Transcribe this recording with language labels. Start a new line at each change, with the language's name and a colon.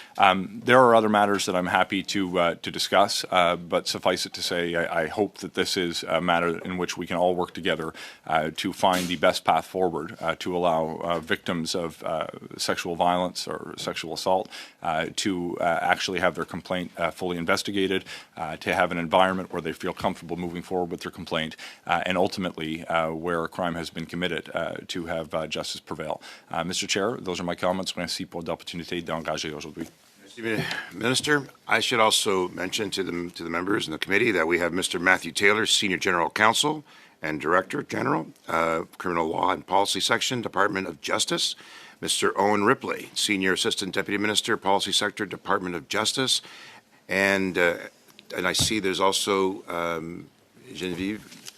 English: There are other matters that I'm happy to discuss, but suffice it to say, I hope that this is a matter in which we can all work together to find the best path forward to allow victims of sexual violence or sexual assault to actually have their complaint fully investigated, to have an environment where they feel comfortable moving forward with their complaint, and ultimately, where a crime has been committed, to have justice prevail. Mr. Chair, those are my comments.
French: Merci pour l'opportunité d'engager aujourd'hui.
English: Minister, I should also mention to the members in the committee that we have Mr. Matthew Taylor, Senior General Counsel and Director General, Criminal Law and Policy Section, Department of Justice, Mr. Owen Ripley, Senior Assistant Deputy Minister, Policy Sector, Department of Justice, and I see there's also Genevieve.